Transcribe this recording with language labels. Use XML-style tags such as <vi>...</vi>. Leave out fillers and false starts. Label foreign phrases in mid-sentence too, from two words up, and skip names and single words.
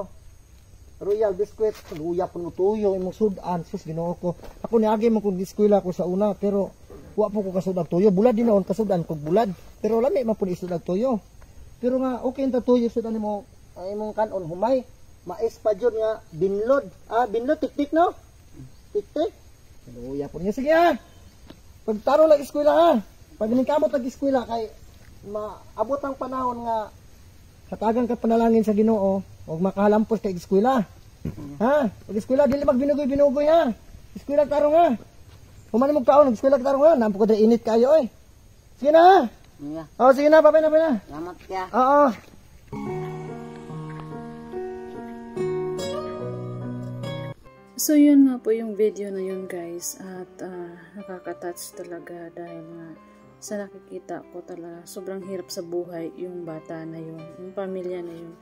<ceb>Royal biscuit. Luya po mo tuyo. Imong sudan. Sus, ginoo ko. Ako niagi mo kung diskwila ko sa una. Pero, wa po ko kasud og tuyo. Bulad din naon kasudan kog bulad. Pero lami man po isud og tuyo. Pero nga, okay ta tuyo sudan nimo. Ang imong kanon humay. Mais pa jud nga binlod. Binlod tik-tik no? Tik-tik. Luya po niya. Sige ha. Pagtaro lang eskwela ha. Pag kamot ang eskwela kay maabot ang panahon nga hatagan ka panalangin sa Ginoo ug makahalampos kay eskwela. Ha? Pag eskwela dili magbinugoy-binugoy ha. Eskwela tarong ha. Human mo kaon eskwela tarong ha. Nampo ko dre init kayo eh. Sige na ha.</ceb> <en>Yeah.</en> <ceb>Oh, sige na, babay na. Salamat ya. Oo.</ceb> <tl>So yun nga po yung video na yun guys, at nakaka-touch talaga dahil nga sa nakikita ko talaga sobrang hirap sa buhay yung bata na yun, yung pamilya na yun.</tl>